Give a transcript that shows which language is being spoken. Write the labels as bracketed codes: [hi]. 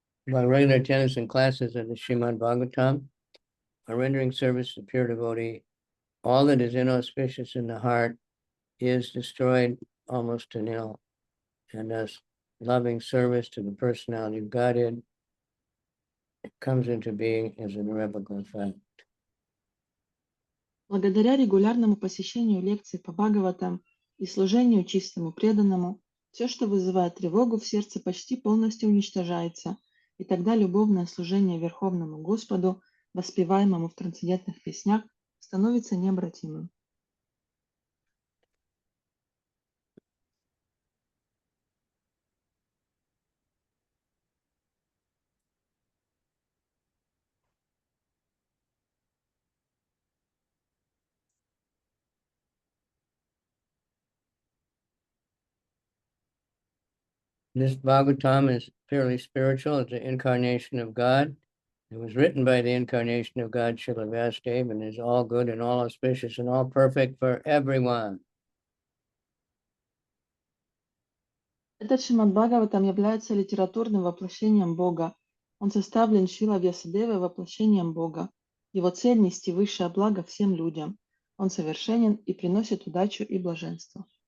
[en] By regular attendance in classes of the Srimad Bhagavatam, a rendering service to pure devotee, all that is inauspicious in the heart is destroyed almost to nil, and thus loving service to the personality of Godhead comes into being as an irrevocable fact. [ru] Благодаря регулярному посещению лекций по Бхагаватам и служению чистому преданному, все, что вызывает тревогу в сердце, почти полностью уничтожается, и тогда любовное служение Верховному Господу, воспеваемому в трансцендентных песнях, становится необратимым. [en] This Bhagavatam is purely spiritual. It's an incarnation of God. It was written by the incarnation of God, Srila Vyasadeva, and is all good and all auspicious and all perfect for everyone. [ru] Этот Шримад Бхагаватам является литературным воплощением Бога. Он составлен Шрила Вьясадевой воплощением Бога. Его цель — нести высшее благо всем людям. Он совершенен и приносит удачу и блаженство.